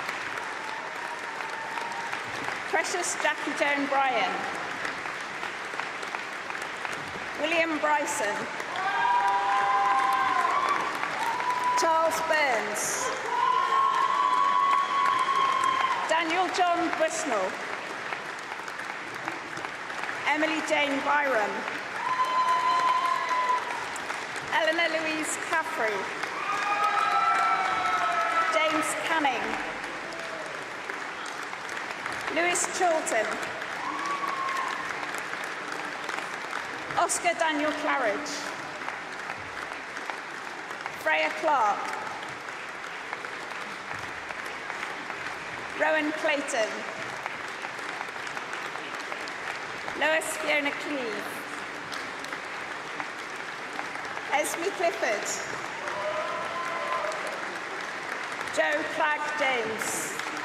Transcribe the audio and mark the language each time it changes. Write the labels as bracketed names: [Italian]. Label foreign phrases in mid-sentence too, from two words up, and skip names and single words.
[English] Precious Jackie Joan Bryan. William Bryson. Charles Burns. Daniel John Bushnell. Emily Jane Byram. Eleanor Louise Caffrey. James Canning. Lewis Chilton. Oscar Daniel Claridge. Freya Clark. Rowan Clayton. Lois Fiona Cleave. Esme Clifford. Joe Clark James.